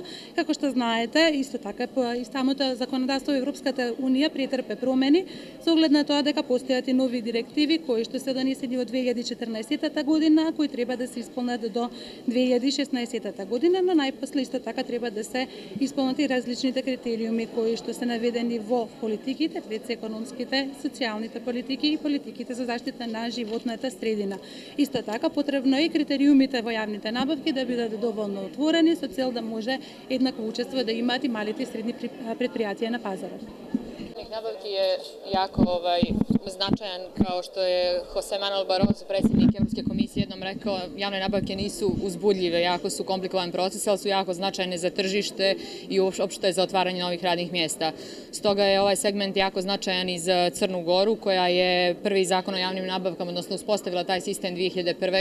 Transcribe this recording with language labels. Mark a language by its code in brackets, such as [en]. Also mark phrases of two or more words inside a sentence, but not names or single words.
[mk] Како што знаете, исто така и самото законодавство Европската унија претрпе промени со оглед на тоа дека постојат и нови директиви кои што се донесени од 2014 година, кои треба да се исполнат до 2016 година, но најпосле исто така треба да се исполнат и различните критериуми кои што се наведени во политиките, пред се економските, социјалните политики и политиките за заштита на животната средина. Исто така потребно е и критериумите во јавните набавки да бидат доволно отворени со цел да може еднакво учество да имаат и малите и средни предпријатија на пазарот. [sr] Nabavki je jako značajan, kao što je Jose Manuel Barroso, predsjednik Evropske komisije, jednom rekao, javne nabavke nisu uzbudljive, jako su komplikovan proces, ali su jako značajne za tržište i uopšte za otvaranje novih radnih mjesta. Stoga je ovaj segment jako značajan i za Crnu Goru, koja je prvi zakon o javnim nabavkama, odnosno uspostavila taj sistem 2001.